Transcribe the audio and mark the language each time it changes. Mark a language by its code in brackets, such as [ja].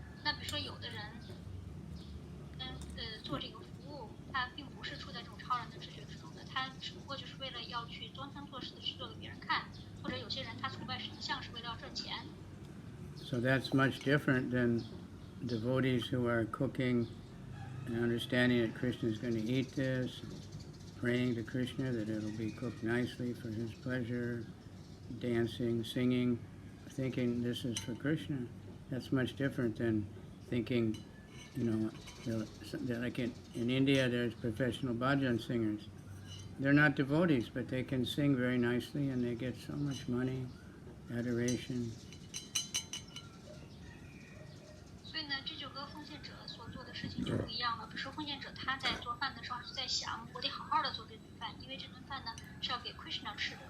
[zh] 那比如说，有的人，做这个服务，他并不是处在这种超然的知觉之中的，他只不过就是为了要去装腔作势的去做给别人看，或者有些人他崇拜神像是为了要赚钱。 [en] So that's much different than devotees who are cooking and understanding that Krishna is going to eat this, praying to Krishna that it'll be cooked nicely for his pleasure, dancing, singing, thinking this is for Krishna. That's much different than thinking, that like in India there's professional bhajan singers. They're not devotees, but they can sing very nicely and they get so much money, adoration. [zh] 所以呢，这就和奉献者所做的事情就不一样了。比如说，奉献者他在做饭的时候是在想，我得好好的做这顿饭，因为这顿饭呢是要给 Krishna 吃的。